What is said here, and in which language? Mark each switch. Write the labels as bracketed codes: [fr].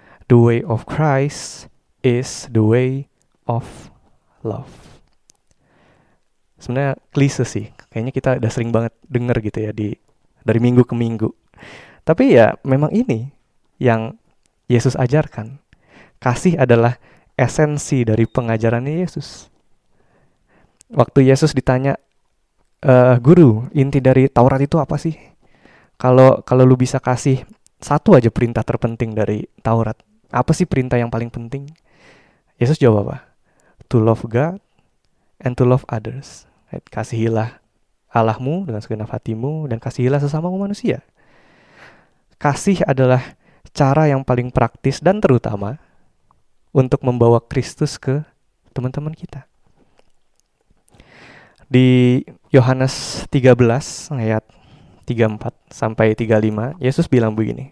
[en] The way of Christ is the way of love. [id] Sebenarnya klise sih, kayaknya kita udah sering banget denger gitu ya dari minggu ke minggu. Tapi ya memang ini yang Yesus ajarkan. Kasih adalah esensi dari pengajarannya Yesus. Waktu Yesus ditanya, guru, inti dari Taurat itu apa sih? Kalau lu bisa kasih satu aja perintah terpenting dari Taurat, apa sih perintah yang paling penting? Yesus jawab apa? [en] To love God and to love others. [id] Kasihilah Allahmu dengan segenap hatimu dan kasihilah sesamamu manusia. Kasih adalah cara yang paling praktis dan terutama untuk membawa Kristus ke teman-teman kita. Di Yohanes 13 ayat 34 sampai 35, Yesus bilang begini.